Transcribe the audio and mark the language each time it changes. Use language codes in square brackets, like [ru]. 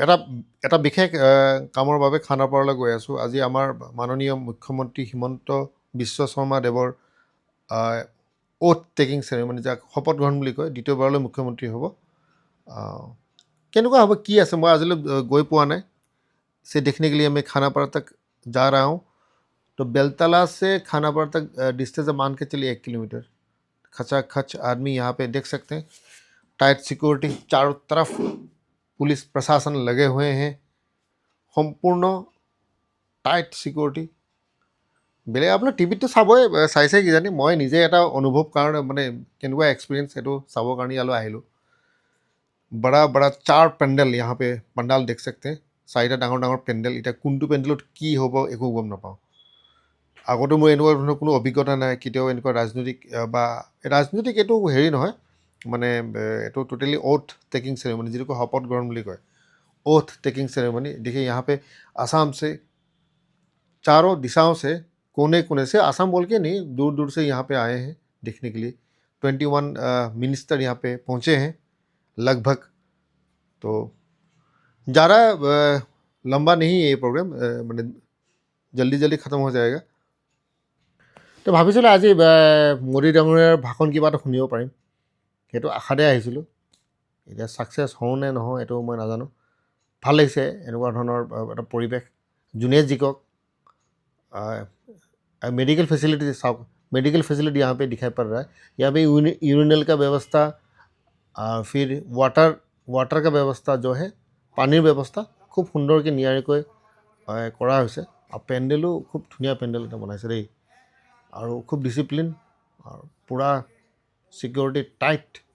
[as] এটা এটা বিশেষ কামৰ বাবে খানাপাৰালৈ গৈ আছোঁ। আজি আমাৰ মাননীয় মুখ্যমন্ত্ৰী হিমন্ত বিশ্ব শৰ্মা দেৱৰ অ'থ টেকিং চেৰেমনি, যাক শপত গ্ৰহণ বুলি কয়, দ্বিতীয়বাৰলৈ মুখ্যমন্ত্ৰী হ'ব। কেনেকুৱা হ'ব, কি আছে, মই আজিলৈ গৈ পোৱা নাই। [hi] से देखने के लिए मैं खानापारा तक जा रहा हूँ। तो बेलतला से खानापारा तक डिस्टेंस मान के चलिए 1 किलोमीटर। खचाखच आदमी यहाँ पे देख सकते हैं। टाइट सिक्योरिटी, चारों तरफ पुलिस प्रशासन लगे हुए हैं, [as] সম্পূৰ্ণ টাইট সিকিউৰিটি। বেলেগ আপোনাৰ টিভিত তো চাবই, চাইছে কিজানি, মই নিজে এটা অনুভৱ কাৰণে মানে কেনেকুৱা এক্সপিৰিয়েঞ্চ সেইটো চাবৰ কাৰণে ইয়ালৈ আহিলোঁ। [hi] बड़ा बड़ा 4 পেণ্ডেল यहाँ पे पंडाल देख सकते हैं। [as] 4টা ডাঙৰ ডাঙৰ পেণ্ডেল। এতিয়া কোনটো পেণ্ডেলত কি হ'ব একো গম নাপাওঁ। আগতে মোৰ এনেকুৱা ধৰণৰ কোনো অভিজ্ঞতা নাই, কেতিয়াও এনেকুৱা ৰাজনৈতিক এইটো হেৰি নহয়, মানে এইটো টোটেলি অ'থ টেকিং চেৰেমনি, যিটো কয় শপত গ্ৰহণ বুলি কয়, [en] Oath taking ceremony. [hi] देखिए यहाँ पे आसाम से, चारों दिशाओं से, कोने कोने से, आसाम बोल के नहीं, दूर दूर से यहाँ पे आए हैं देखने के लिए। 21 मिनिस्टर यहाँ पे पहुँचे हैं लगभग। तो ज़्यादा लंबा नहीं है ये प्रोग्राम, [as] মানে জলদি জলদি খতম হৈ যায়গা। তো ভাবিছিলোঁ আজি মোদী ডাঙৰীয়াৰ ভাষণ কিবা এটা শুনিব পাৰিম, সেইটো আশাতে আহিছিলোঁ। এতিয়া ছাকচেছ হওঁ নে নহওঁ এইটো মই নাজানো। ভাল লাগিছে এনেকুৱা ধৰণৰ এটা পৰিৱেশ। যোনে জিকক, [hi] medical facility south, medical facility यहाँ पे दिखाई पड़ रहा है। यहाँ पे यूरिनल का व्यवस्था, फिर वाटर का व्यवस्था जो है, पानीर व्यवस्था खूब सुंदरকৈ [as] নিয়াৰিকৈ কৰা হৈছে। আৰু পেণ্ডেলো খুব ধুনীয়া পেণ্ডেল এটা বনাইছে দেই, আৰু খুব ডিচিপ্লিন, আৰু পূৰা ছিকিউৰিটি টাইট।